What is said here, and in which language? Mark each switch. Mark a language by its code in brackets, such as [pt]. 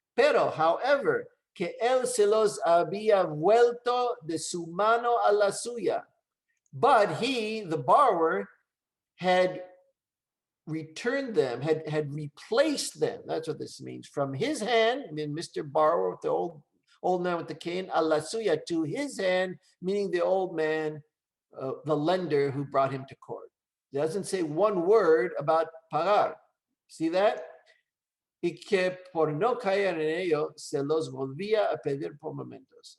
[es] Pero, [en] however, [es] que él se los había vuelto de su mano a la suya. [en] But he, the borrower, had returned them, had replaced them. That's what this means. From his hand, I mean, Mr. Borrower, with the old man with the cane, [es] a la suya, [en] to his hand, meaning the old man, the lender who brought him to court. It doesn't say one word about pagar. See that? [es] Y que por no caer en ello, se los volvía a pedir por momentos.